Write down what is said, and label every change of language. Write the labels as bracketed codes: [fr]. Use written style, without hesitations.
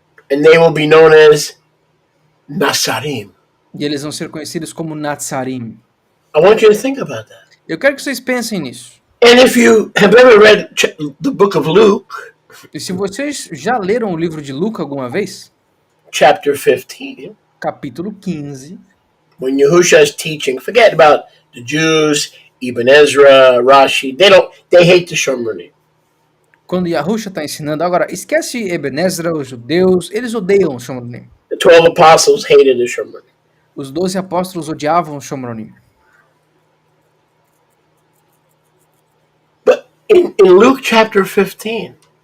[en] And they will be known as Nasarim. [pt] E eles vão ser conhecidos como Natsarim. [en] I want you to think about that. [pt] Eu quero que vocês pensem nisso. [en] And if you have ever read the book of Luke, [pt] e se vocês já leram o livro de Lucas alguma vez, [en] chapter 15, [pt] capítulo 15, [en] when Yahushua is teaching, forget about the Jews, Ibn Ezra, Rashi, they hate the Shomronim. [pt] Quando Yahushua está ensinando, agora esquece Ibn Ezra, os judeus, eles odeiam os Shomronim. [en] The 12 apostles hated the Shomronim. [pt] Os 12 apóstolos odiavam os Shomronim. [en] But in Luke chapter 15,